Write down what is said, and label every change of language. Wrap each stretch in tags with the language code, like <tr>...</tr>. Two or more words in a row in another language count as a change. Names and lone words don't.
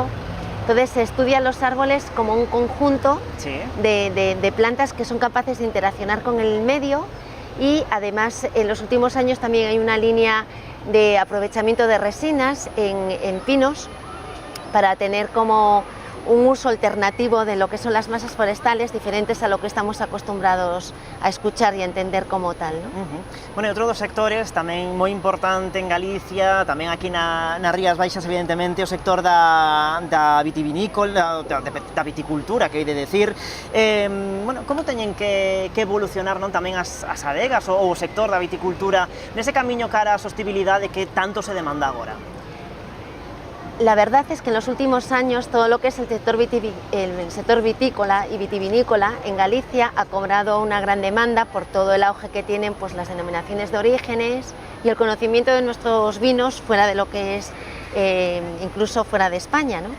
<es>Entonces se estudian los árboles como un conjunto de plantas que son capaces de interaccionar con el medio, y además en los últimos años también hay una línea de aprovechamiento de resinas en pinos para tener como un uso alternativo de lo que son las masas forestales, diferentes a lo que estamos acostumbrados a escuchar y a entender como tal, ¿no?</es> <gl>Bueno, e outro dos sectores tamén moi importante en Galicia, tamén aquí nas Rías Baixas, evidentemente, o sector da vitivinícola, da viticultura, que hai de decir. Bueno, como teñen que evolucionar, non, tamén as adegas ou o sector da viticultura nese camiño cara á sostibilidade que tanto se demanda agora?</gl> <es>La verdad es que en los últimos años todo lo que es el sector vitícola y vitivinícola en Galicia ha cobrado una gran demanda por todo el auge que tienen pues las denominaciones de orígenes y el conocimiento de nuestros vinos fuera de lo que es incluso fuera de España, ¿no?</es>